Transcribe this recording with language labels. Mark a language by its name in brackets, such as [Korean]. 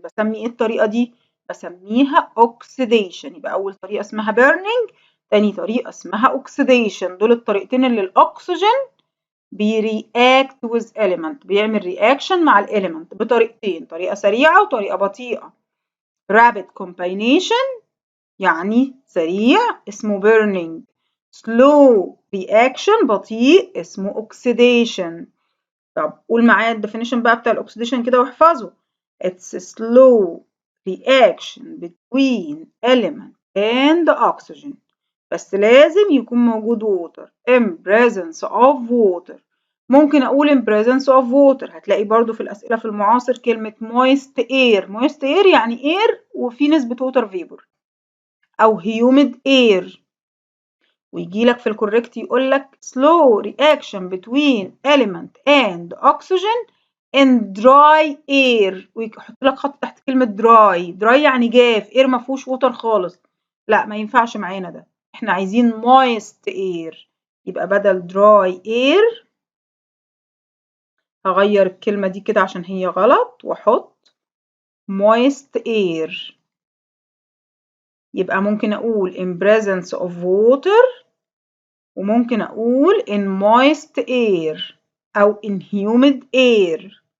[Arabic] بسمي إيه الطريقة دي؟ بسميها أوكسيديشن. يبقى أول طريقة اسمها burning، تاني طريقة اسمها أوكسيديشن. دول الطريقتين اللي الأكسجين بيرياكت [English] with element، [Arabic] بيعمل رياكشن مع الإليمنت بطريقتين، طريقة سريعة وطريقة بطيئة. [English] rapid combination [Arabic] يعني سريع اسمه [English] burning، slow reaction [Arabic] بطيء اسمه [English] oxidation. [Arabic] طب قول معايا الديفينيشن بقى بتاع الاكسيديشن كده واحفظه. [English] It's a slow reaction between element and oxygen، [Arabic] بس لازم يكون موجود [English] water in presence of water. [Arabic] ممكن أقول [English] in presence of water. [Arabic] هتلاقي برضو في الأسئلة في المعاصر كلمة [English] moist air. moist air يعني air [Arabic] وفي نسبة [English] water vapor، أو humid air. [Arabic] ويجي لك في الكوريكت يقول لك [English] slow reaction between element and oxygen in dry air، [Arabic] ويحط لك خط تحت كلمة dry. dry يعني جاف، air ما فيهوش ووتر خالص. لا ما ينفعش معانا ده، احنا عايزين [English] moist air. [Arabic] يبقى بدل [English] dry air [Arabic] هغير الكلمة دي كده عشان هي غلط واحط [English] moist air. [Arabic] يبقى ممكن اقول [English] in presence of water، [Arabic] وممكن أقول [English] in moist air أو in humid air.